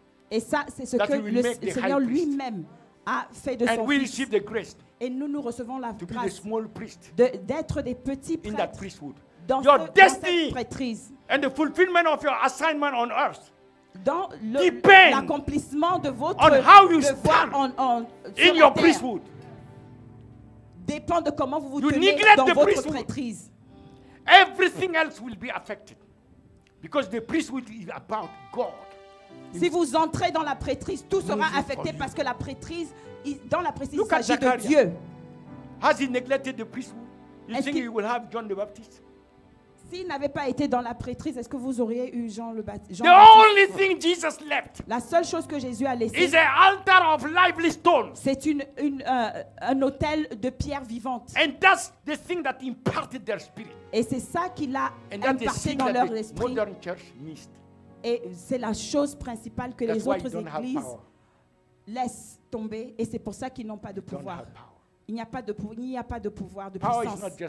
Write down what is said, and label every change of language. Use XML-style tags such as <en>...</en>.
<fr>Et ça, c'est ce que le Seigneur lui-même a fait de son Fils. Et nous recevons la grâce d'être des petits prêtres dans cette prêtrise.</fr> <en>And the fulfillment of your assignment on earth.</en> <fr>Dans l'accomplissement de votre devoir</fr> <en>in your priesthood.</en> <fr>Dépend de comment vous vous tenez dans votre prêtrise.</fr> <en>Everything else will be affected. Because the priesthood is about God.</en> <fr>Si vous entrez dans la prêtrise, tout sera affecté parce que la prêtrise, dans la prêtrise, il s'agit de Dieu.</fr> <en>Has he neglected the priesthood? You think you will have John the Baptist?</en> <fr>S'il n'avait pas été dans la prêtrise, est-ce que vous auriez eu Jean le Baptiste?</fr> <en>The only thing Jesus left.</en> <fr>La seule chose que Jésus a laissée.</fr> <en>Is an altar of lively stones.</en> <fr>C'est un autel de pierre vivante.</fr> <en>And that's the thing that imparted their spirit.</en> <fr>Et c'est ça qu'il a imparté dans leur esprit. Et c'est la chose principale que les autres églises laissent tomber. Et c'est pour ça qu'ils n'ont pas de pouvoir. Il n'y a pas de pouvoir, de puissance.</fr>